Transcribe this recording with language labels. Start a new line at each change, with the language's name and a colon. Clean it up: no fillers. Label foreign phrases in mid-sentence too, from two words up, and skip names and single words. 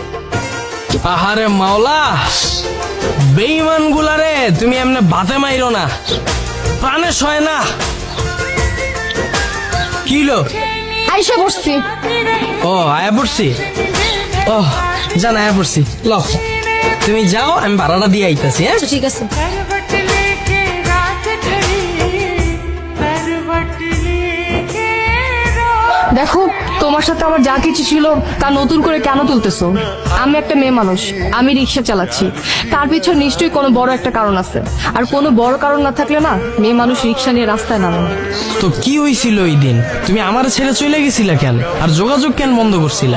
Bangla: আহারে মাওলা, বেঈমান গুলারে তুমি এমনি ভাতে মাইরো না, প্রাণে সয় না। কিলো আইসা বসছি। ও আয়া পড়ছি, ও জান আয়া পড়ছি। ল তুমি যাও, আমি ভাড়াটা দিয়ে আইতাছি। হ্যাঁ আচ্ছা ঠিক আছে।
Hindi: करवट लेके रात खड़ी, करवट लेके रात।
Bangla: দেখো, তোমার সাথে আমার যা কিছু ছিল তা নতুন করে কেন তুলতেছো? আমি একটা মেয়ে মানুষ, আমি রিক্সা চালাচ্ছি, তার পিছনে নিশ্চয়ই কোনো বড় একটা কারণ আছে। আর কোনো বড় কারণ না থাকলে না, মেয়ে মানুষ রিক্সা নিয়ে রাস্তায় নামে না। তো কি হয়েছিল ওই দিন? তুমি আমার ছেড়ে চলে গেছিলা কেন, আর যোগাযোগ কেন বন্ধ করছিলা?